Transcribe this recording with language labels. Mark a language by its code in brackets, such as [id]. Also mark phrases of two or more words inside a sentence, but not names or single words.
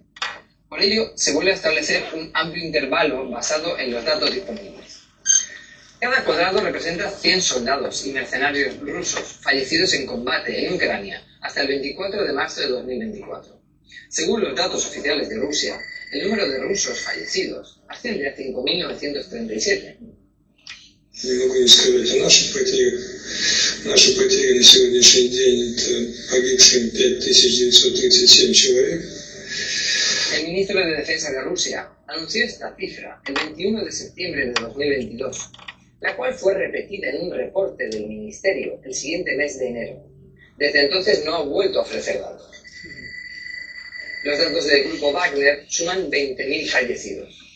[es] Por ello, se vuelve a establecer un amplio intervalo basado en los datos disponibles. Cada cuadrado representa 100 soldados y mercenarios rusos fallecidos en combate en Ucrania hasta el 24 de marzo de 2024. Según los datos oficiales de Rusia, el número de rusos fallecidos asciende a 5.937. [ru] Не могу не сказать о наших потерях. Наши потери на сегодняшний день это погибшим 5937 человек. [es] El ministro de Defensa de Rusia anunció esta cifra el 21 de septiembre de 2022, la cual fue repetida en un reporte del ministerio el siguiente mes de enero. Desde entonces no ha vuelto a ofrecer datos. Los datos del grupo Wagner suman 20.000 fallecidos.